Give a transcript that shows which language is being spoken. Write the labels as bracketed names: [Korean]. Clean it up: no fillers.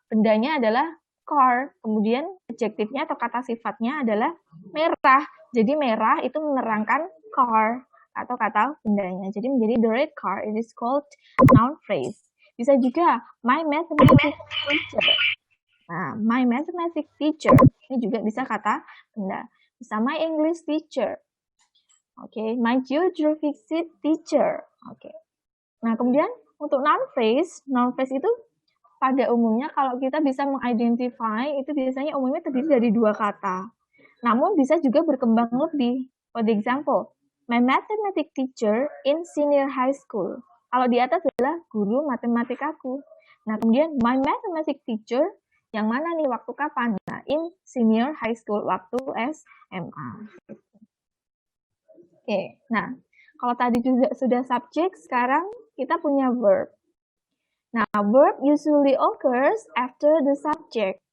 [Indonesian] Bendanya adalah car, kemudian adjektifnya atau kata sifatnya adalah merah. Jadi merah itu menerangkan car atau kata bendanya. Jadi menjadi [English] the red car, it is called noun phrase. [Indonesian] Bisa juga, [English] my mathematics teacher. [Indonesian] Nah, [English] my mathematics teacher, [Indonesian] ini juga bisa kata benda. [English] Bisa my English teacher. Oke, my geography teacher. [Indonesian] Oke. Nah, kemudian untuk noun phrase itu pada umumnya kalau kita bisa mengidentify itu biasanya umumnya terdiri dari dua kata. Namun bisa juga berkembang lebih. [English] For example, my mathematics teacher in senior high school. [Indonesian] Kalau di atas adalah guru matematikaku. Nah, kemudian [English] my mathematics teacher [Indonesian] yang mana nih waktu kapan? [English] Nah, in senior high school [Indonesian] waktu SMA. Oke, nah kalau tadi juga sudah subject, sekarang kita punya verb. [English] Nah, verb usually occurs after the subject.